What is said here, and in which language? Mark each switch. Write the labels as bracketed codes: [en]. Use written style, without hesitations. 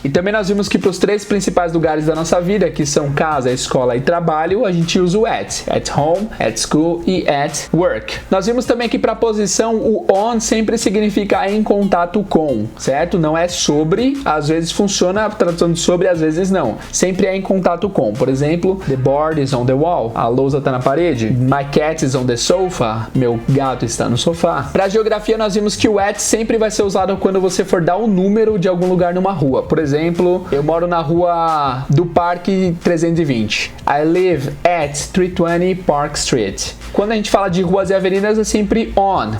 [pt] E também nós vimos que para os 3 principais lugares da nossa vida, que são casa, escola e trabalho, a gente usa o at home, at school e at work. Nós vimos também que para a posição, o on sempre significa em contato com, certo? Não é sobre, às vezes funciona a tradução de sobre, às vezes não. Sempre é em contato com. Por exemplo, [en] the board is on the wall. [pt] A lousa está na parede. [en] My cat is on the sofa. [pt] Meu gato está no sofá. Para geografia, nós vimos que o at sempre vai ser usado quando você for dar o número de algum lugar numa rua. Por exemplo, eu moro na rua do Parque 320. [en] I live at 320 Park Street. [pt] Quando a gente fala de ruas e avenidas, é sempre on.